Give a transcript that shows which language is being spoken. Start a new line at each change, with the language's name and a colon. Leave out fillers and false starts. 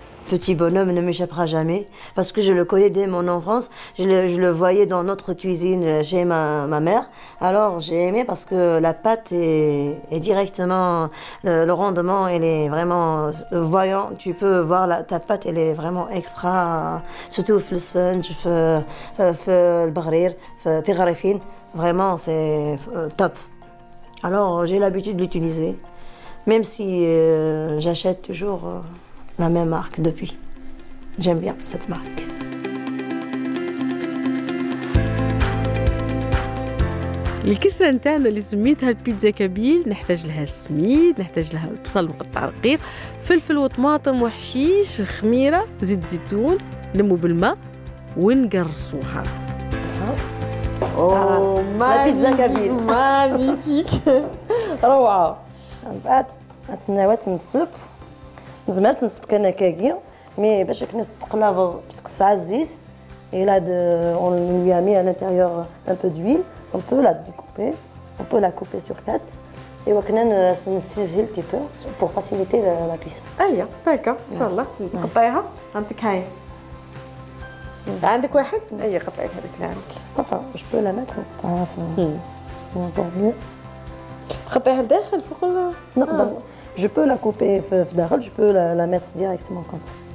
French: Petit bonhomme ne m'échappera jamais parce que je le connais dès mon enfance. Je le voyais dans notre cuisine chez ma mère. Alors j'ai aimé parce que la pâte est directement, le rendement, elle est vraiment voyant. Tu peux voir ta pâte, elle est vraiment extra.
Arabic: Surtout في السفنج في البغرير في تغريفين.
French: Vraiment c'est top. Alors j'ai l'habitude de l'utiliser, même si j'achète toujours la même marque depuis. J'aime bien cette marque.
Arabic: الكسرة نتاعنا اللي سميتها البيتزا كابيل نحتاج لها السميد، نحتاج لها البصل مقطع رقيق، فلفل وطماطم وحشيش، خميرة وزيت زيتون، نلمو بالماء ونقرصوها. اوه بيتزا كابيل ماغنيفيك روعة. بعد نتسناو تنسب زعما تنسب كنكاكي مي باش تقلافض باسكو ساعه الزيت
French: et là on lui a mis à l'intérieur un peu d'huile, on peut la découper, on peut la couper sur 4 et
Arabic: وكنا نسيزها
French: un petit peu pour faciliter la cuisson.
Arabic: اييه هكا ان شاء الله نقطعيها عندك هاي عندك واحد اي قطعي هذيك اللي عندك
French: enfin je peux la mettre c'est encore mieux
Arabic: تقطعيها لداخل فوق
French: نقدر je peux la couper
Arabic: في داخل
French: je peux la mettre directement comme ça.